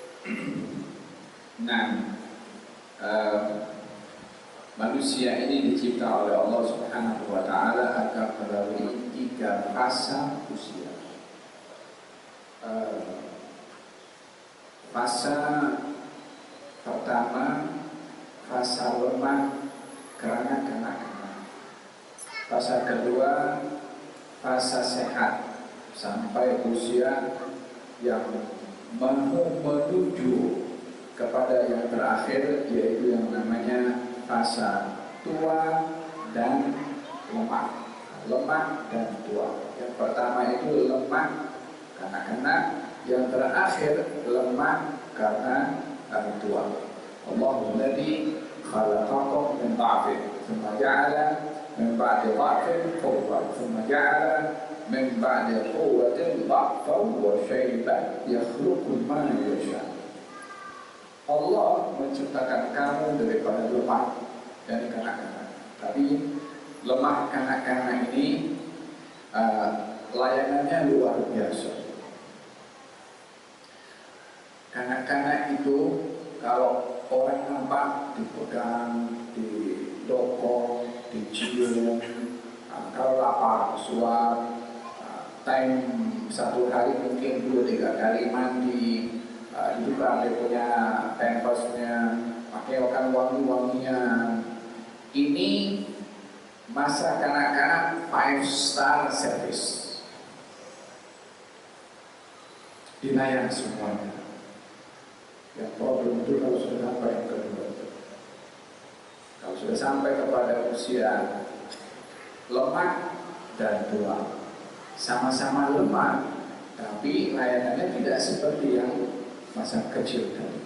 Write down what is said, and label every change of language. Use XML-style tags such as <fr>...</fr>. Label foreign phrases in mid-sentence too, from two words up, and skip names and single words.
<ms>Nah, manusia ini dicipta oleh Allah</ms> <ar>سبحانه وتعالى</ar> <ms>agar melalui 3 fasa usia. Fasa pertama, fasa lemah kerana kanak-kanak. Fasa kedua, fasa sehat sampai usia yang menuju kepada yang terakhir, yaitu yang namanya fasa tua dan lemah. Lemah dan tua. Yang pertama itu lemah kanak-kanak, yang terakhir lemah karena tua.</ms> <ar>الله الذي خلقكم من ضعف ثم جعل من بعد ضعف قوة ثم جعل من بعد قوة ضعفا وشيبا يخلق ما يشاء'.</ar> <ms>Allah menciptakan kamu daripada lemah dari kanak-kanak. Tapi lemah kanak-kanak ini layanannya luar biasa. Kanak-kanak itu kalau orang nampak dipegang, didokong, dicium, kalau lapar suap, time 1 hari mungkin 2-3 kali mandi, dibuka dia punya pampasnya, pakaikan wangi-wangian. Ini masa kanak-kanak</ms> <en>5-star service,</en> <ms>dilayani semuanya. Yang problem itu kalau sudah sampai yang kedua, kalau sudah sampai kepada usia lemah dan tua, sama-sama lemah, tapi layanannya tidak seperti yang masa kecil tadi.</ms>